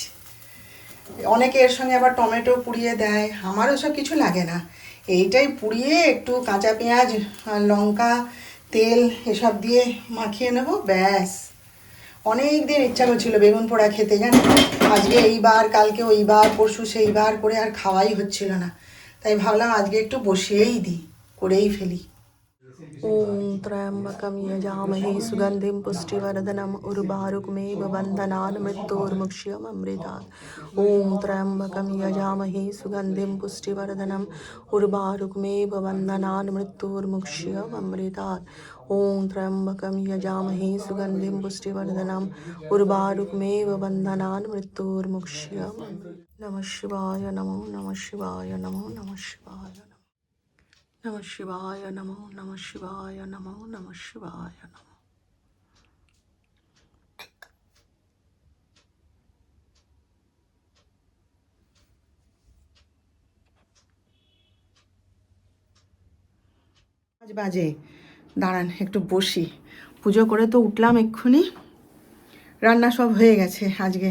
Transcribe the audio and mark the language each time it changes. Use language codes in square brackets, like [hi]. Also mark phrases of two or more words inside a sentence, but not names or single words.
[bn] অনেকে এর সঙ্গে আবার টমেটো পুড়িয়ে দেয়, আমার ওসব কিছু লাগে না, এইটাই পুড়িয়ে একটু কাঁচা পেঁয়াজ লঙ্কা তেল এসব দিয়ে মাখিয়ে নেব, ব্যাস। অনেক দিন ইচ্ছা করছিল বেগুন পোড়া খেতে, জানেন, আজকে এইবার কালকে ওইবার পরশু সেইবার করে আর খাওয়াই হচ্ছিল না, তাই ভাবলাম আজকে একটু বসিয়েই দিই, করেই ফেলি। [sa] ॐ त्र्यम्बकं यजामहे सुगन्धिं पुष्टिवर्धनम् उर्वारुकमेव बन्धनान् मृत्योर्मुक्ष्यममृतात्। ॐ त्र्यम्बकं यजामहे सुगन्धिं पुष्टिवर्धनम् उर्वारुकमेव बन्धनान् मृत्योर्मुक्ष्यममृतात्। ॐ त्र्यम्बकं यजामहे सुगन्धिं पुष्टिवर्धनम् उर्वारुकमेव बन्धनान् मृत्योर्मुक्ष्यममृतात्। नमः शिवाय, नमो नमः शिवाय, नमो नमः शिवाय, नमः शिवाय, नमो नमः शिवाय, नमो नमः शिवाय, नमः। [bn] আজ বাজে, দাঁড়ান একটু বসি, পুজো করে তো উঠলাম এক্ষুনি, রান্না সব হয়ে গেছে আজকে।